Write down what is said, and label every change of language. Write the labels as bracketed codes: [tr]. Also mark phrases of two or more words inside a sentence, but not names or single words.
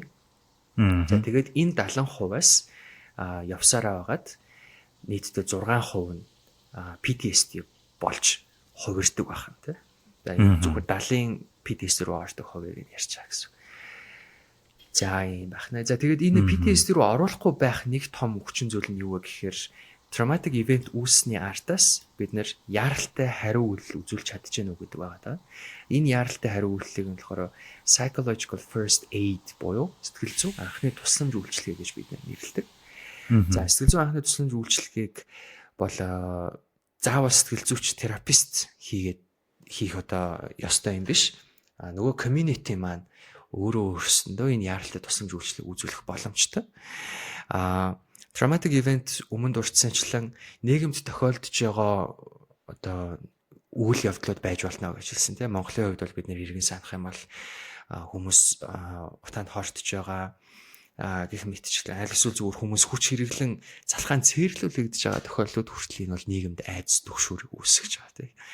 [mn] За тэгээд энэ 70%-аас явсараа байгаад нийтдээ 6% нь PTSD болж хувирдаг байх нь тийм. За зөвхөн 70-ын PTSD рүү ордог хувийг нь ярьж байгаа гэсэн. За юм байна. За тэгээд энэ PTSD рүү оруулахгүй байх нэг том хүчин зүйл нь юу вэ гэхээр [en] traumatic event [mn] үүссний артаас бид нэр яаралтай хариу үйлдэл үзүүлж чадчихэв үү гэдэг байгаа даа. Энэ яаралтай хариу үйлдэлийг нь болохоор [en] psychological first aid [mn] буюу сэтгэл зүйн анхны тусламж үйлчилгээ гэж бид нэрлэдэг. За сэтгэл зүйн анхны тусламж үйлчилгээг бол заавал сэтгэл зүйч терапист хийх одоо ёстой юм биш. Нөгөө community маань өөрөө өөрсөндөө энэ яаралтай тусламж үйлчилгээг үзүүлэх боломжтой. [en] Traumatic event [mn] өмнө дурдсанчлан нийгэмд тохиолдож байгаа одоо үйл явдлууд байж болно гэж хэлсэн тийм. Монголын хувьд бол бид нэр иргэн санах юм бол хүмүүс утаанд хоортож байгаа гэх мэтчлэн аль эсвэл зүгээр хүмүүс хүч хэрэглэн залхаан цээрлүүлэгдэж байгаа тохиолдлууд хүртэл энэ бол нийгэмд айдас түгшүүрийг үүсгэж байгаа тийм.